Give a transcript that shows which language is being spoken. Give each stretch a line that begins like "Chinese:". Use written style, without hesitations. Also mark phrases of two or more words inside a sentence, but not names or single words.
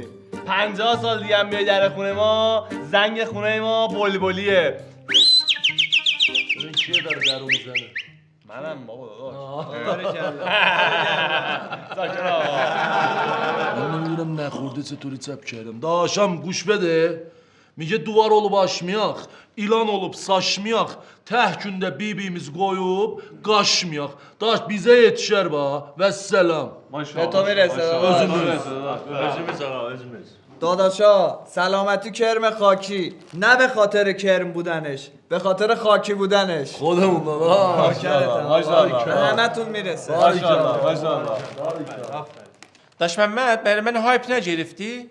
Persian: 50 سال دیگه هم بیای در خونه ما، زنگ خونه ما بلبلیه. ببین کیه داره درو میزنه؟ منم بابا من نمیدونم نخورده چطوری çap کردم. داشتم گوش بده.
Azerbaijani: میگه duvar olub aşmayaq, ilan olub saçmayaq, tək gündə bibimiz qoyub qaşmayaq. Daş bizə yetişər ba. Vəssalam.
Persian: به تو میرسه.
Azerbaijani: özümüz.
Persian: داداشا سلامتی کرم خاکی، نه به خاطر کرم بودنش، به خاطر خاکی بودنش. خودمون داداش. همتون میرسه. داش محمد برای من هایپ نگرفتی؟